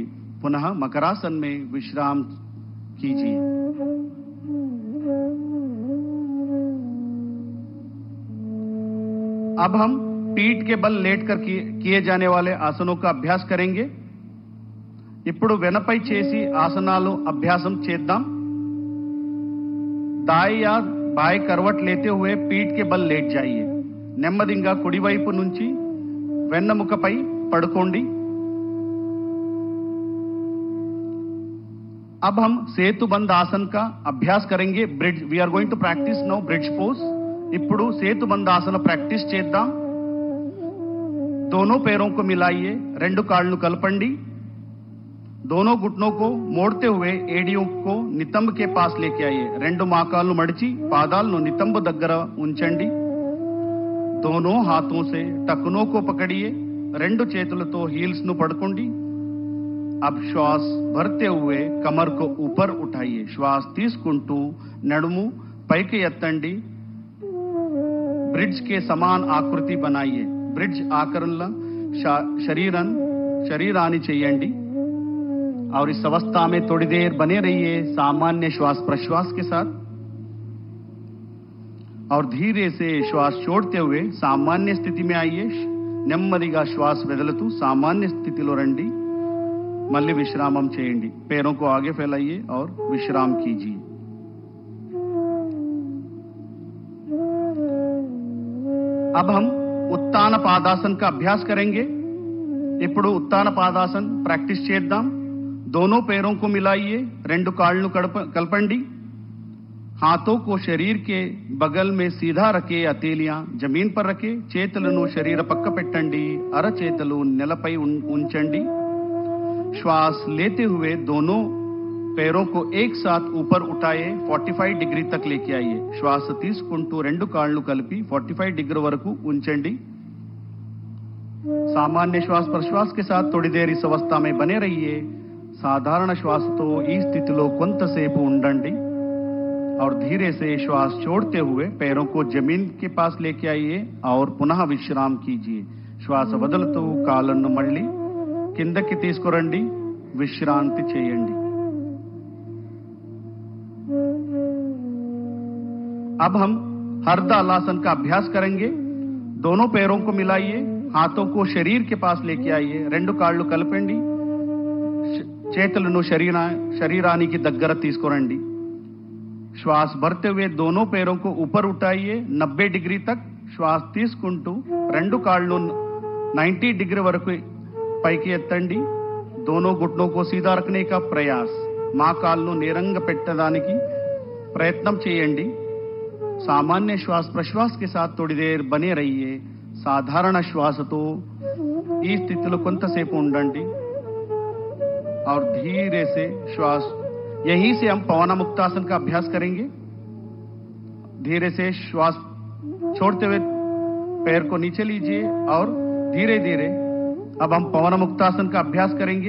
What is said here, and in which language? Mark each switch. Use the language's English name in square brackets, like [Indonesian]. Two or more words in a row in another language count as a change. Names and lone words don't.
[Hindi] पुनः मकरासन में विश्राम कीजिए. अब हम पीठ के बल लेटकर किए जाने वाले आसनों का अभ्यास करेंगे. [Telugu] ఇప్పుడు వెనపై చేసి ఆసనాలు అభ్యాసం చేద్దాం. [Hindi] दाएं या बाएं करवट लेते हुए पीठ के बल लेट जाइए. [Telugu] నెమ్మదిగా కుడివైపు నుంచి వెన్నెముకపై పడుకోండి. [Hindi] अब हम సేతుబంధ आसन का अभ्यास करेंगे. [English] bridge we are going to practice now bridge pose. [Telugu] ఇప్పుడు సేతుబంధ आसन प्रैक्टिस చేద్దాం. [Hindi] दोनों पैरों को मिलाइए. [Telugu] రెండు కాళ్ళు కలపండి. [Hindi] दोनों घुटनों को मोड़ते हुए एडियों को नितंब के पास लेके आइए. [Telugu] రెండు మోకాళ్ళు మడిచి పాదాలను నితంబ దగ్గర ఉంచండి. [Hindi] दोनों हाथों से टखनों को पकड़िए. [Telugu] రెండు చేతులతో హీల్స్ ను పట్టుకోండి. [Hindi] अब श्वास भरते हुए कमर को ऊपर उठाइए. [Telugu] श्वास తీసుకుంటూ నడుము పైకి ఎత్తండి. [Hindi] ब्रिज के समान आकृति बनाइए. [Telugu] ब्रिज आकरण शरीरानी చేయండి. [Hindi] और इस अवस्था में थोड़ी देर बने रहिए सामान्य श्वास प्रश्वास के साथ और धीरे से श्वास छोड़ते हुए सामान्य स्थिति में आइए. [Telugu] నెమ్మదిగా श्वास వదులుతూ सामान्य स्थितिలో రండి. మళ్ళీ విశ్రామం చేయండి. [Hindi] पैरों को आगे फैलाइए और विश्राम कीजिए. अब हम उत्तान पादासन का अभ्यास करेंगे. [Telugu] ఇప్పుడు उत्तान पादासन प्रैक्टिस చేద్దాం. [Hindi] दोनों पैरों को मिलाइए. [Telugu] రెండు కాళ్ళు కలపండి. [Hindi] हाथों को शरीर के बगल में सीधा रखे. हथेलियां जमीन पर रखे. [Telugu] చేతులను శరీర పక్క పెట్టండి. అరచేతులు నేలపై ఉంచండి. [Hindi] श्वास लेते हुए दोनों पैरों को एक साथ ऊपर उठाए 45 डिग्री तक लेके आइए. [Telugu] శ్వాస తీసుకుంటూ రెండు కాళ్ళు కలిపి 45 डिग्री వరకు ఉంచండి. [Hindi] सामान्य श्वास प्रश्वास के साथ थोड़ी देर इस अवस्था में बने रहिए. [Telugu] साधारण श्वासతో ఈ స్థితిలో కొంతసేపు ఉండండి. [Hindi] और धीरे से श्वास छोड़ते हुए पैरों को जमीन के पास लेके आइए और पुनः विश्राम कीजिए. [Telugu] श्वास వదులుతూ కాళ్ళను మళ్ళీ కిందకి తీసుకురండి. విశ్రాంతి చేయండి. [Hindi] अब हम हरदालासन का अभ्यास करेंगे. दोनों पैरों को मिलाइए. हाथों को शरीर के पास लेके आइए. [Telugu] రెండు కాళ్ళు కలపండి. చేతులను శరీరానికి దగ్గర తీసుకురండి. [Hindi] श्वास भरते हुए दोनों पैरों को ऊपर उठाइए 90 डिग्री तक. [Telugu] श्वास తీసుకుంటూ రెండు కాళ్ళు 90 डिग्री వరకు పైకి ఎత్తండి. [Hindi] दोनों घुटनों को सीधा रखने का प्रयास. [Telugu] మా కాళ్ళను నేరంగా పెట్టడానికి ప్రయత్నం చేయండి. [Hindi] सामान्य श्वास प्रश्वास के साथ थोड़ी देर बने रहिए. [Telugu] साधारण श्वासతో ఈ స్థితిలో కొంతసేపు ఉండండి. [Hindi] और धीरे से श्वास. यहीं से हम पवन मुक्तासन का अभ्यास करेंगे. धीरे से श्वास छोड़ते हुए पैर को नीचे लीजिए और धीरे धीरे अब हम पवन मुक्तासन का अभ्यास करेंगे.